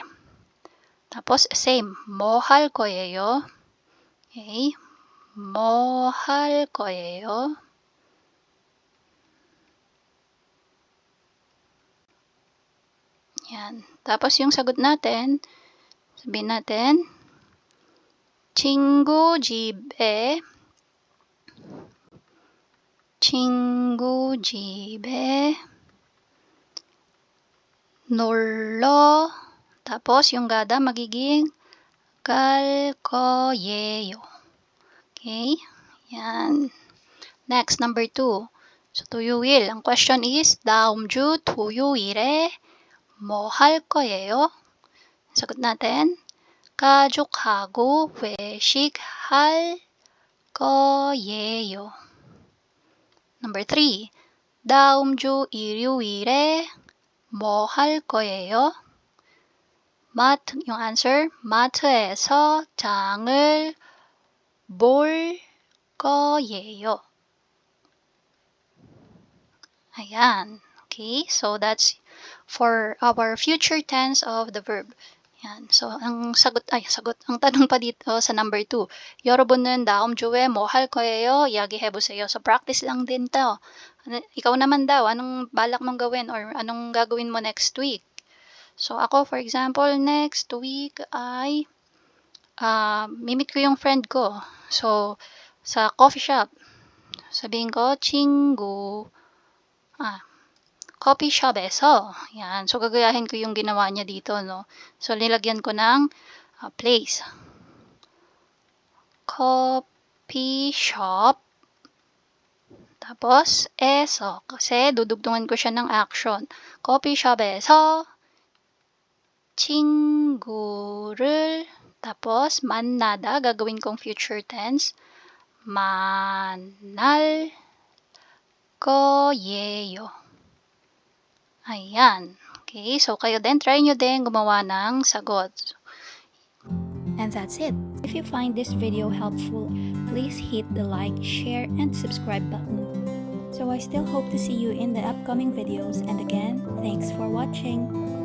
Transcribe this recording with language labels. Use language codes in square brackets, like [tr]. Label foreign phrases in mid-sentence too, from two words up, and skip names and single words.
[tl] Tapos, same. [ko] 뭐 할 거예요? Okay. 뭐 할 거예요? [tl] Yan. Tapos yung sagot natin, sabihin natin, [ko] 친구 집에 놀러, [tl] tapos yung gada magiging [ko] 갈 거예요. [tl] Okay? Yan. Next, number 2. So, 토요일. Ang question is, [ko] 다음 주 토요일에 뭐 할 거예요? [tl] sagot natin, [ko] 가족하고 외식할 거예요. [en] Number 3. [ko] 다음 주 일요일에 뭐 할 거예요? [tl] yung answer, [ko] 마트에서 장을 볼 거예요. [tl] Ayan. [en] Okay, so that's for our future tense of the verb. [tl] Yan. So, ang ang tanong pa dito sa number 2. [ko] 여러분은 다음 주에 뭐 할 거예요? 이야기해보세요. [tl] So, practice lang din to. Ikaw naman daw, anong balak mong gawin or anong gagawin mo [en] next week? [tl] So, ako, [en] for example, next week [tl] ay mimit ko yung friend ko. So, sa [en] coffee shop. [tl] Sabihin ko, [ko] 친구, coffee shop에서. [tl] Yan. So, gagayahin ko yung ginawa niya dito, no? So, nilagyan ko ng place. [en] Coffee shop. [tl] Tapos, eso. Kasi, dudugtungan ko siya ng action. [ko] Coffee shop에서 친구를, [tl] tapos, 만나다. Gagawin kong [en] future tense. [ko] 만날 거예요. [tl] Ayan. Okay, so kayo din, try nyo din gumawa ng sagot. [en] And that's it. If you find this video helpful, please hit the like, share, and subscribe button. So I still hope to see you in the upcoming videos, and again, thanks for watching.